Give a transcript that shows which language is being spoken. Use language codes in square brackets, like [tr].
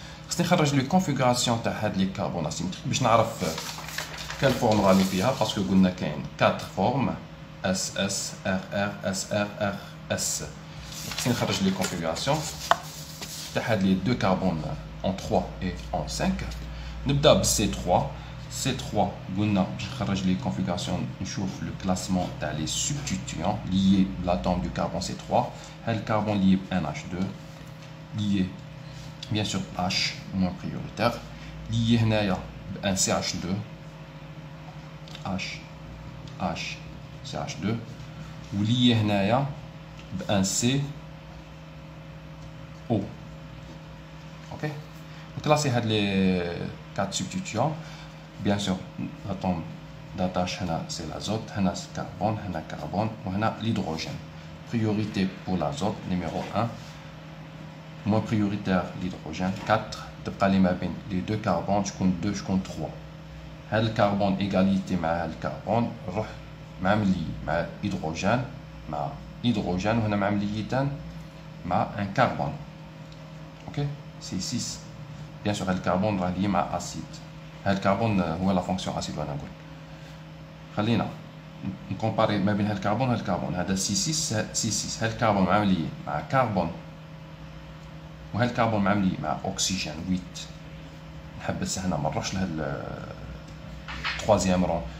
[ar] خصني نخرج لي كونفيغوراسيون تاع هاد لي كاربون اسيمتريك باش نعرف كال فورم راني فيها باسكو قلنا كاين 4 فورم اس اس ار ار اس ار ار اس. خصني نخرج لي كونفيغوراسيون تاع هاد لي دو كاربون [fr] en 3 et en 5. [ar] نبدا ب C3. C3 قلنا باش نخرج لي كونفيغوراسيون نشوف لو كلاسمون تاع لي سبستيتيون [fr] liés l'atome du carbone [ar] C3. هاد الكربون lié ب NH2 [fr] lié bien sûr H moins prioritaire lié [ar] هنايا ب CH2 H H CH2 و lié هنايا ب C O. Ok. [fr] Classer les 4 substituants. Bien sûr, l'atome d'attache c'est l'azote, c'est carbone, carbone, l'hydrogène. Priorité pour l'azote, numéro 1. Moins prioritaire l'hydrogène, 4. Les deux carbones, je compte 2, je compte 3. Le carbone égalité avec le carbone, même l'hydrogène, on a même un carbone. Ok. C'est 6. Bien sûr, le carbone est lié à l'acide. Le carbone est la fonction acide. [ar] خلينا نكومباري ما بين هالكربون وهالكربون. هذا C6 هالكربون معاملي مع كربون وهالكربون معاملي مع أكسجين 8. نحبس هنا ما نروحش لهال [fr] troisième rang.